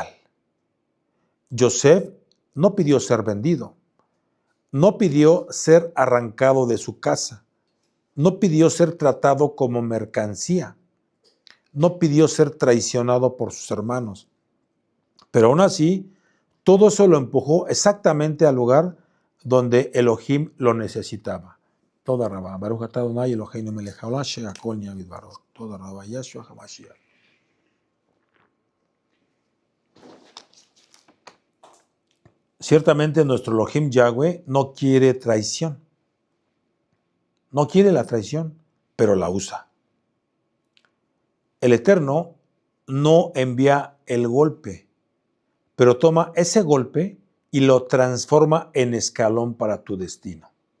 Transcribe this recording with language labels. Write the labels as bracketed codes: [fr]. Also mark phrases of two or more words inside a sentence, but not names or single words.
[es] Yosef no pidió ser vendido, no pidió ser arrancado de su casa, no pidió ser tratado como mercancía, no pidió ser traicionado por sus hermanos. Pero aún así, todo eso lo empujó exactamente al lugar donde Elohim lo necesitaba. [he] תודה רבה, ברוך אתה אדוני אלוהינו מלך העולם שהכל נהיה בדברו. תודה רבה, ישוע המשיח. [es] Ciertamente nuestro Elohim Yahweh no quiere traición. No quiere la traición, pero la usa. El Eterno no envía el golpe, pero toma ese golpe y lo transforma en escalón para tu destino.